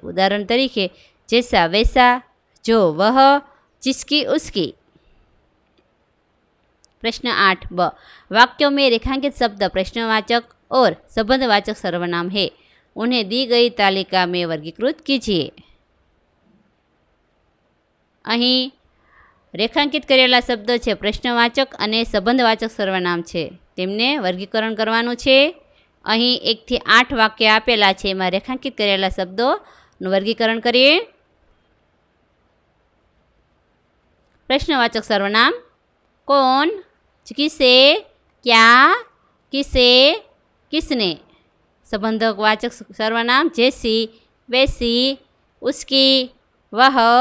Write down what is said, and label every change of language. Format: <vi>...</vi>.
<hi>उदाहरण तरीके जैसा वैसा, जो वह, जिसकी उसकी। प्रश्न 8 ब, वाक्यों में रेखांकित शब्द प्रश्नवाचक और संबंधवाचक सर्वनाम है, उन्हें दी गई तालिका में वर्गीकृत कीजिए।</hi> <gu>અહીં રેખાંકિત કરેલા શબ્દો છે પ્રશ્નવાચક અને સંબંધવાચક સર્વનામ છે, તેમને વર્ગીકરણ કરવાનું છે। અહીં 1 થી 8 વાક્ય આપેલા છે, એમાં રેખાંકિત કરેલા શબ્દોનું વર્ગીકરણ કરીએ।</gu> <hi>प्रश्नवाचक सर्वनाम कौन, किसे, क्या, किसे, किसने। संबंधक वाचक सर्वनाम जैसी, वैसी, उसकी, वह।</hi>